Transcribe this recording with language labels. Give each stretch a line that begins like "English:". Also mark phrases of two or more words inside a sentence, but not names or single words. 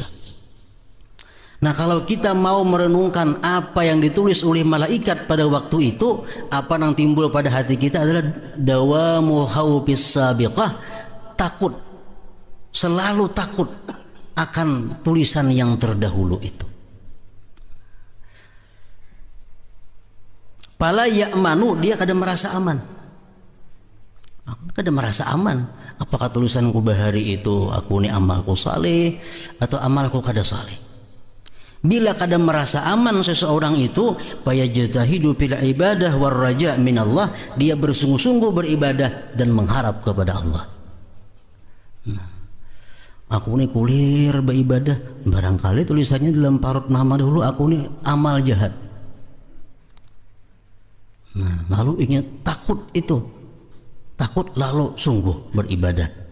Indonesian: Nah, kalau kita mau merenungkan apa yang ditulis oleh malaikat pada waktu itu, apa yang timbul pada hati kita adalah
Arabic: دوام خوف السابقة,
Indonesian: takut, selalu takut akan tulisan yang terdahulu itu.
Arabic: فلا يأمن,
Banjar: dia kada merasa aman. Kada merasa aman.
Indonesian: Apakah tulisanku bahari itu aku ini amalku saleh atau amalku kada saleh? Bila kada merasa aman seseorang itu,
Arabic: فيجتهد في العبادة والرجاء من الله,
Indonesian: dia bersungguh-sungguh beribadah dan mengharap kepada Allah. Nah, aku ini kulir beribadah, barangkali tulisannya dalam parut nama dulu aku ini amal jahat. Nah, lalu ingat takut itu, takut lalu sungguh beribadah.